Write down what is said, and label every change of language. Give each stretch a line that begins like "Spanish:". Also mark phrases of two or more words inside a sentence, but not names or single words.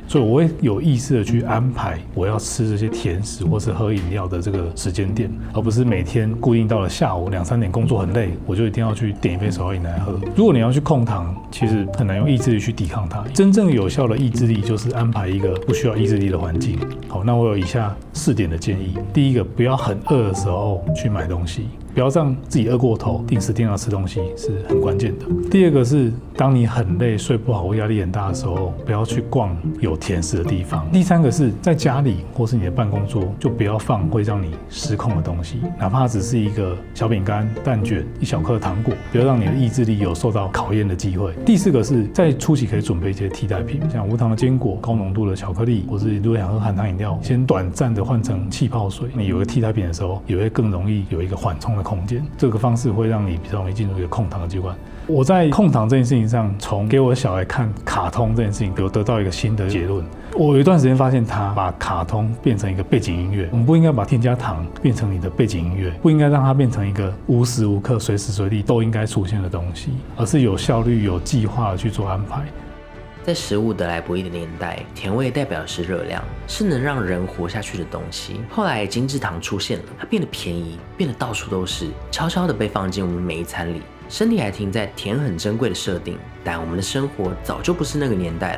Chinese: 所以我會有意識的去安排我要吃這些甜食或是喝飲料的這個時間點，而不是每天固定到了下午2、3點工作很累，我就一定要去點一杯手搖飲來喝。如果你要去控糖，其實很難用意志力去抵抗它。真正有效的意志力就是安排一個不需要意志力的環境。好，那我有以下4點的建議。第一個，不要很餓的時候去買東西，不要讓自己餓過頭，定時定量吃東西是很關鍵的。第二個是，當你很累、睡不好或壓力很大的時候，不要去逛有甜食的地方。第三個是在家裡或是你的辦公桌，就不要放會讓你失控的東西，哪怕只是一個小餅乾、蛋卷、1小顆糖果，不要讓你的意志力有受到考驗的機會。第4個是在初期可以準備一些替代品，像無糖的堅果、高濃度的巧克力，或是如果想喝含糖飲料，先短暫的換成氣泡水。你有一個替代品的時候，也會更容易有一個緩衝的空間。這個方式會讓你比較容易進入一個控糖的階段。我在控糖這件事情上，從給我小孩看卡通這件事情，有得到一個新的結論。我有一段時間發現，他把卡通變成一個背景音樂。我們不應該把添加糖變成你的背景音樂，不應該讓它變成一個無時無刻、隨時隨地都應該出現的東西，而是有效率、有計劃的去做安排。在食物得來不易的年代，甜味代表的是熱量，是能讓人活下去的東西。後來精製糖出現了，它變得便宜，变得到處都是，悄悄地被放進我們每一餐裡。身體還停在甜很珍貴的設定，但我們的生活早就不是那個年代了。